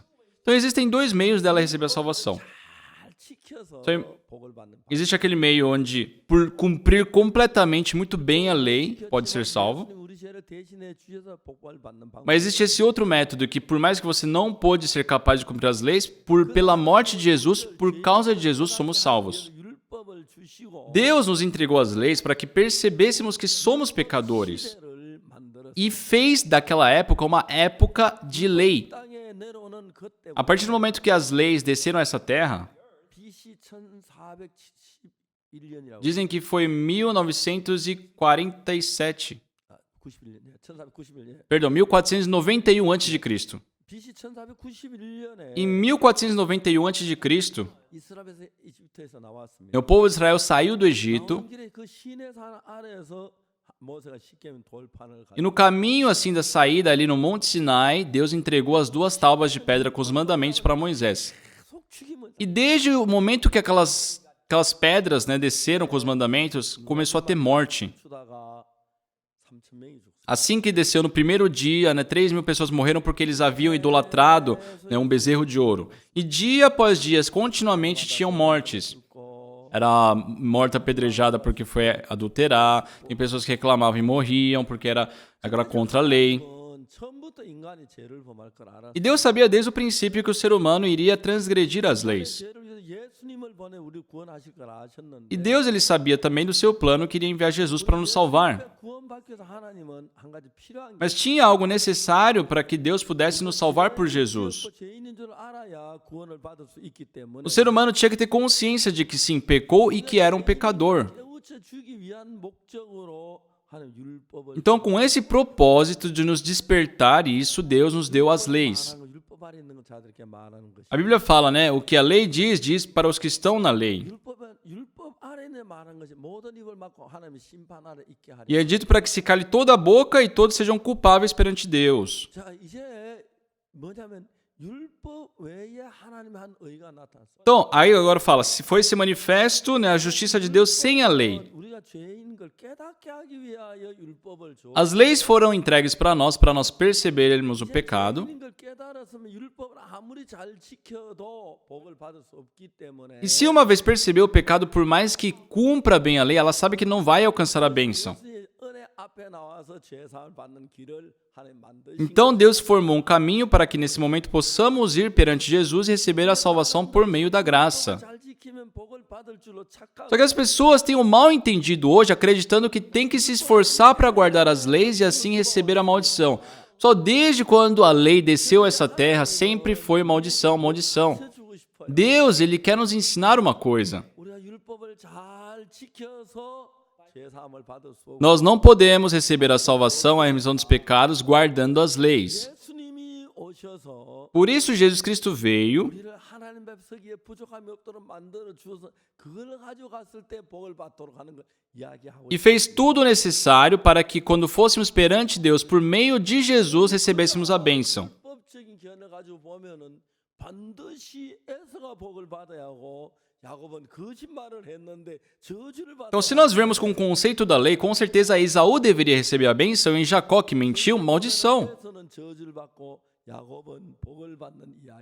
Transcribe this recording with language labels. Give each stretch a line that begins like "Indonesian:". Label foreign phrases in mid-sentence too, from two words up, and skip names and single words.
Portuguese: Então, existem dois meios dela receber a salvação.
Korean: 잘 지켜서 저- 복을 받는 방.
Portuguese: Existe aquele meio onde, por cumprir completamente muito bem a lei, pode ser salvo.
Korean: 예수님 우리 죄를 대신해 주셔서 복을 받는 방.
Portuguese: Mas existe esse outro método que, por mais que você não pôde ser capaz de cumprir as leis, pela morte de Jesus, por causa de Jesus, somos salvos.
Korean: 율법을 주시고
Portuguese: Deus nos entregou as leis para que percebêssemos que somos pecadores
Korean: 시대를 만들어
Portuguese: e fez daquela época uma época de lei.
Korean: 땅에 내려오는 그때
Portuguese: A partir do momento que as leis desceram a essa terra,
Korean: BC 1471년이라고
Portuguese: dizem que foi 1947,
Korean: 91년, 1491년.
Portuguese: perdão, 1491 a.C.
Korean: BC 1491년에
Portuguese: Em 1491 a.C.,
Korean: 이스라엘에서 나왔습니다.
Portuguese: o povo de Israel saiu do Egito
Korean: 나오는 길에 그 시내산 아래에서 모세가 십계명 돌판을
Portuguese: e no caminho assim da saída ali no Monte Sinai, Deus entregou as duas tábuas de pedra com os mandamentos para Moisés.
Korean: 계속 죽이면
Portuguese: E desde o momento que aquelas pedras, né, desceram com os mandamentos, começou a ter morte.
Korean: 주다가 3,000명이 죽습니다.
Portuguese: Assim que desceu no primeiro dia, 3.000 pessoas morreram porque eles haviam idolatrado, um bezerro de ouro. E dia após dia, continuamente tinham mortes. Era morta apedrejada porque foi adulterar. Tem pessoas que reclamavam e morriam porque era contra a lei.
Korean: 처음부터 인간이 죄를 범할 걸 알았어.
Portuguese: E Deus sabia desde o princípio que o ser humano iria transgredir as leis.
Korean: 죄를 위해서 예수님을 보내 우리 구원하실 걸 아셨는데.
Portuguese: E Deus ele sabia também do seu plano que iria enviar Jesus para nos salvar.
Korean: 구원받기 위해서 하나님은 한 가지 필요한 게
Portuguese: Mas tinha algo necessário para que Deus pudesse nos salvar por Jesus.
Korean: 죄인인 줄 알아야 구원을 받을 수 있기 때문에.
Portuguese: O ser humano tinha que ter consciência de que sim, pecou e que era um pecador.
Korean: 깨우쳐 주기 위한 목적으로 하나님 율법을
Portuguese: Então, com esse propósito de nos despertar isso, Deus nos deu as leis.
Korean: 말하는 거, 율법 아래 있는 건 자들에게 말하는 것이.
Portuguese: A Bíblia fala, o que a lei diz, diz para os que estão na lei.
Korean: 율법 아래에 말하는 것이 모든 입을 막고 하나님의 심판 아래 있게 하리.
Portuguese: E é dito para que se cale toda a boca e todos sejam culpáveis perante Deus.
Korean: 자, 이제 뭐냐면 율법 외에 하나님의 한 의가 나타났어.
Portuguese: Então, aí agora fala, se foi esse manifesto, a justiça de Deus sem a lei.
Korean: 우리가 죄인 걸 깨닫게 하기 위하여 율법을 줘.
Portuguese: As leis foram entregues para nós percebermos o pecado.
Korean: 죄인인 걸 깨달았으면 율법을 아무리 잘 지켜도 복을 받을 수 없기 때문에.
Portuguese: E se uma vez percebeu o pecado, por mais que cumpra bem a lei, ela sabe que não vai alcançar a bênção.
Korean: 은혜 앞에 나와서 죄 사함을 받는 길을 하나님 만드신.
Portuguese: Então Deus formou um caminho para que nesse momento possamos ir perante Jesus e receber a salvação por meio da graça.
Korean: 잘 지키면 복을 받을 줄로 착각.
Portuguese: Só que as pessoas têm o mal entendido hoje, acreditando que tem que se esforçar para guardar as leis e assim receber a maldição. Só desde quando a lei desceu a essa terra, sempre foi maldição, maldição.
Korean: 주고 싶어요.
Portuguese: Deus, ele quer nos ensinar uma coisa.
Korean: 우리가 율법을 잘 지켜서 죄 사함을 받을 수 없고.
Portuguese: Nós não podemos receber a salvação, a remissão dos pecados, guardando as leis.
Korean: 예수님이 오셔서
Portuguese: Por isso Jesus Cristo veio
Korean: 우리를 하나님 앞에 서기에 부족함이 없도록 만들어 주어서 그걸 가지고 갔을 때 복을 받도록 하는 걸 이야기하고
Portuguese: e fez tudo o necessário para que quando fôssemos perante Deus por meio de Jesus recebêssemos a bênção.
Korean: 율법적인 견해 가지고 보면은 반드시 에서가 복을 받아야 하고 야곱은 거짓말을 했는데 저주를 받아.
Portuguese: Então, se nós vermos com o conceito da lei, com certeza Esaú deveria receber a bênção e Jacó, que mentiu, maldição.
Korean: 에서는 저주를 받고 야곱은 복을 받는 이야기.